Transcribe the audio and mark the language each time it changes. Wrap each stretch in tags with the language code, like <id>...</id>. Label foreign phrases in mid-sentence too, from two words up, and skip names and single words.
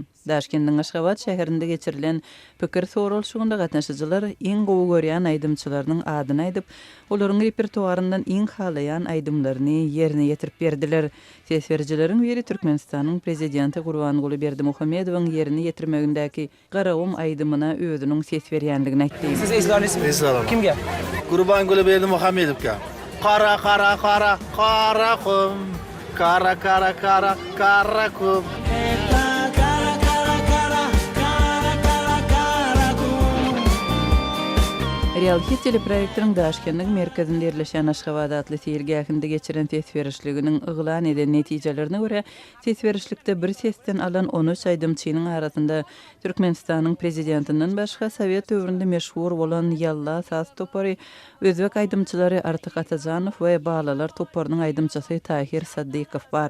<tk>Daşkendiň Aşgabat şäherinde geçirilen pikir sorulşygynda gatnaşyjylar iň gowy görýän aýdymçylarynyň adyny aýdyp, olaryň repertuaryndan iň halaýan aýdymlaryny ýerine ýetirip berdiler. Sesberjileriň biri Türkmenistanyň prezidenti Gurbanguly Berdimuhamedowyň ýerine ýetirmegindäki garawum aýdymyna özüniň ses berýändigini aýtdy.</tk> <uz>Siz eslanesiz. Kimge? Gurbanguly Berdimuhamedowga. Qara qara qara qara qum. Qara qara qara qara qum.</uz> <tk>Real Hit teleproyektiniň Daşkendiň merkezinde ýerleşen Aşgabat adly sergähinde geçiren sesberişliginiň yglan eden netijelerine görä, sesberişlikde bir sesten alan 13 aýdymçynyň arasynda Türkmenistanyň prezidentinden başga Sowet döwründe meşhur bolan Yalla Saz topary, özbek aýdymçylary Artyk Atajanow we Balalar toparynyň aýdymçysy Tahir Saddykow bar.</tk>